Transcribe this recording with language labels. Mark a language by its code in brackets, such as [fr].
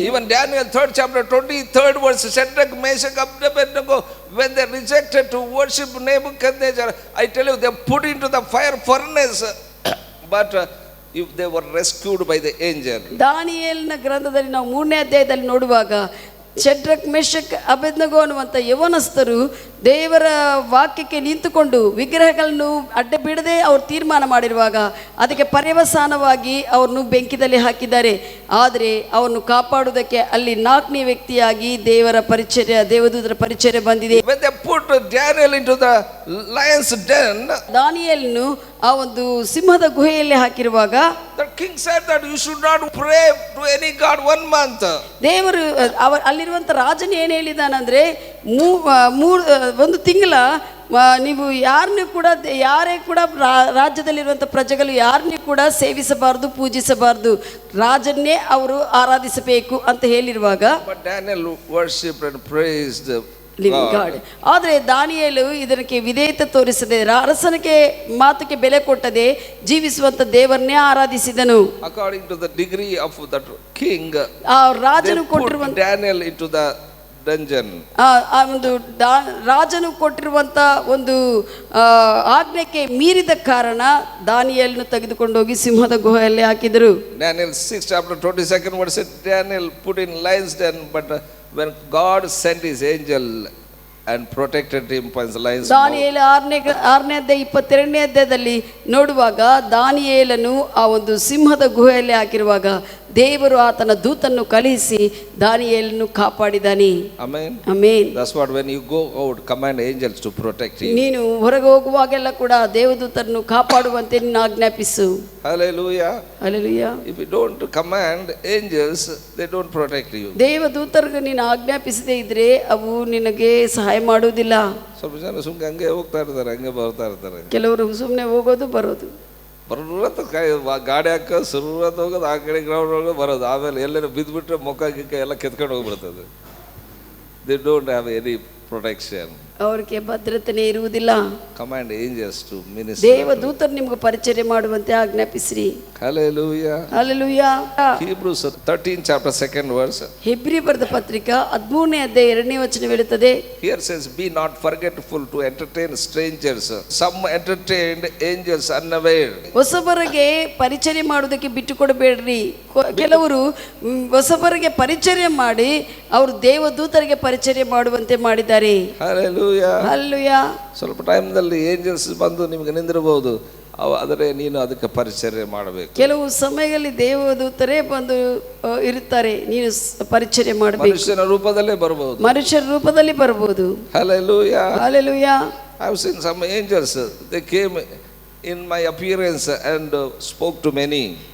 [en] Even Daniel 3rd chapter 23rd verse, Shadrach, Meshach, Abednego, when they rejected to worship Nebuchadnezzar, I tell you, they put into the fire furnace, but if they were rescued by the angel. [kn] ದಾನಿಯೇಲನ ಗ್ರಂಥದಲ್ಲಿ ನಾವು 3ನೇ ಅಧ್ಯಾಯದಲ್ಲಿ ನೋಡುವಾಗ Shadrach, ಮೆಷಕ್, Abednego ಅನ್ನುವಂಥ ಯವನಸ್ಥರು ದೇವರ ವಾಕ್ಯಕ್ಕೆ ನಿಂತುಕೊಂಡು ವಿಗ್ರಹಗಳನ್ನು ಅಡ್ಡ ಬಿಡದೆ ಅವರು ತೀರ್ಮಾನ ಮಾಡಿರುವಾಗ ಅದಕ್ಕೆ ಪರ್ಯವಸಾನವಾಗಿ ಅವ್ರನ್ನು ಬೆಂಕಿದಲ್ಲಿ ಹಾಕಿದ್ದಾರೆ. ಆದರೆ ಅವರನ್ನು ಕಾಪಾಡುವುದಕ್ಕೆ ಅಲ್ಲಿ 4ನೇ ವ್ಯಕ್ತಿಯಾಗಿ ದೇವದೂತರ ಪರಿಚರ್ಯ ಬಂದಿದೆ. [en] When they put Daniel into the lion's den, [kn] ದಾನಿಯೇಲನು ಆ ಒಂದು ಸಿಂಹದ ಗುಹೆಯಲ್ಲಿ ಹಾಕಿರುವಾಗ [en] the king said that you should not pray to any god 1 month. [kn] ದೇವರು ಅಲ್ಲಿರುವಂಥ ರಾಜನು ಏನು ಹೇಳಿದಾನಂದ್ರೆ 1 ತಿಂಗಳ ನೀವು ಯಾರೇ ಕೂಡ ರಾಜ್ಯದಲ್ಲಿರುವಂಥ ಪ್ರಜೆಗಳು ಯಾರನ್ನೇ ಕೂಡ ಸೇವಿಸಬಾರದು, ಪೂಜಿಸಬಾರದು, ರಾಜನ್ನೇ ಅವರು ಆರಾಧಿಸಬೇಕು ಅಂತ ಹೇಳಿರುವಾಗ [en] But Daniel worshipped and praised living God. [kn] ಆದರೆ ದಾನಿಯೇಲು ಇದಕ್ಕೆ ವಿಧೇಯತೆ ತೋರಿಸದೆ ಅರಸನಿಗೆ ಮಾತಿಗೆ ಬೆಲೆ ಕೊಟ್ಟದೆ ಜೀವಿಸುವಂತ ದೇವರನ್ನೇ ಆರಾಧಿಸಿದನು. [en] According to the degree of that king, [kn] ಆ ರಾಜನು ಕೊಟ್ಟಿರುವಂತ [en] Daniel into the dungeon. [kn] ಆ ಒಂದು ರಾಜನು ಕೊಟ್ಟಿರುವಂತ ಒಂದು ಆಜ್ಞೆಗೆ ಮೀರಿದ ಕಾರಣ ದಾನಿಯೇಲನ್ನು ತೆಗೆದುಕೊಂಡು ಹೋಗಿ ಸಿಂಹದ ಗುಹೆಯಲ್ಲಿ ಹಾಕಿದರು. [en] Daniel 6 chapter 22nd verse said Daniel put in lions den, but when God sent his angel and protected him from the lions mouth. [kn] ದಾನಿಯೇಲ 6ನೇ ಅಧ್ಯಾಯ 22ನೇ ಅಧ್ಯಾಯದಲ್ಲಿ ನೋಡುವಾಗ ದಾನಿಯೇಲನು ಆ ಒಂದು ಸಿಂಹದ ಗುಹೆಯಲ್ಲಿ ಹಾಕಿರುವಾಗ ದೇವರು ಆತನ ದೂತನ್ನು ಕಳುಹಿಸಿ ದಾನಿಯೇಲನ್ನು ಕಾಪಾಡಿದಾನೆ. [en] Amen. [kn] Amen. [en] That's what when you go out, command angels to protect you. [kn] ನೀನು ಹೊರಗೆ ಹೋಗುವಾಗೆಲ್ಲ ಕೂಡ ದೇವದೂತರನ್ನು ಕಾಪಾಡುವಂತೆ ನೀನು ಆಜ್ಞಾಪಿಸು. [en] Hallelujah. [kn] Hallelujah. [en] If you don't command angels, they don't protect you. [kn] ದೇವದೂತರಿಗೆ ನೀನು ಆಜ್ಞಾಪಿಸದೇ ಇದ್ರೆ ಅವು ನಿನಗೆ ಸಹಾಯ ಮಾಡುವುದಿಲ್ಲ. ಸ್ವಲ್ಪ ಜನ ಸುಮ್ಮನೆ ಹಂಗೆ ಹೋಗ್ತಾ ಇರ್ತಾರೆ, ಹಂಗೆ ಬರ್ತಾ ಇರ್ತಾರೆ. ಕೆಲವರು ಸುಮ್ಮನೆ ಹೋಗೋದು ಬರೋದು, ಬರುತ್ತ ಗಾಡಿ ಹಾಕ ಸುರುವತ್ತು ಹೋಗೋದು, ಆ ಕಡೆ ಗ್ರೌಂಡ್ ಹೋಗೋದು ಬರೋದು, ಆಮೇಲೆ ಎಲ್ಲರೂ ಬಿದ್ದುಬಿಟ್ರೆ ಮುಖ ಗಿಕ್ಕ ಎಲ್ಲ ಕೆತ್ಕೊಂಡು ಹೋಗ್ಬಿಡ್ತದೆ. [en] They don't have any protection. [kn] ಅವರಿಗೆ ಭದ್ರತೆನೇ ಇರುವುದಿಲ್ಲ. [en] Command angels to minister. [kn] ದೇವದೂತರು ನಿಮಗೆ ಪರಿಚರ್ಯ ಮಾಡುವಂತೆ ಆಜ್ಞಾಪಿಸಿರಿ. Hallelujah. Hallelujah. [en] Hebrews 13 chapter 2nd verse. [kn] Hebri ಬರೆದ ಪತ್ರಿಕೆ 13ನೇ ಅಧ್ಯಾಯ 2ನೇ ವಚನ ಹೇಳುತ್ತದೆ. [en] Here says, be not forgetful to entertain strangers. Some entertained angels unaware. [kn] ಹೊಸಬರಿಗೆ ಪರಿಚರ್ಯ ಮಾಡುವುದಕ್ಕೆ ಬಿಟ್ಟು ಕೊಡಬೇಡ್ರಿ. ಕೆಲವರು ಹೊಸಬರಿಗೆ ಪರಿಚರ್ಯ ಮಾಡಿ ಅವರು ದೇವದೂತರಿಗೆ ಪರಿಚರ್ಯ ಮಾಡುವಂತೆ ಮಾಡಿದ್ದಾರೆ. ಹಲ್ಲೆಲೂಯಾ. ಸ್ವಲ್ಪ ಟೈಮ್ನಲ್ಲಿ ಏಂಜಲ್ಸ್ ಬಂದು ನಿಮಗೆ ನಿಂದಿರಬಹುದು, ಆದರೆ ನೀನು ಅದಕ್ಕೆ ಪರಿಚರ್ಯ ಮಾಡಬೇಕು. ಕೆಲವು ಸಮಯದಲ್ಲಿ ದೇವದೂತರೇ ಬಂದು ಇರುತ್ತಾರೆ, ನೀನು ಪರಿಚರ್ಯ ಮಾಡಬೇಕು. ಮನುಷ್ಯನ ರೂಪದಲ್ಲೇ ಬರಬಹುದು, ಮನುಷ್ಯರ ರೂಪದಲ್ಲಿ ಬರಬಹುದು. Hallelujah. Hallelujah. [en] I have seen some angels, they came in my appearance and spoke to many.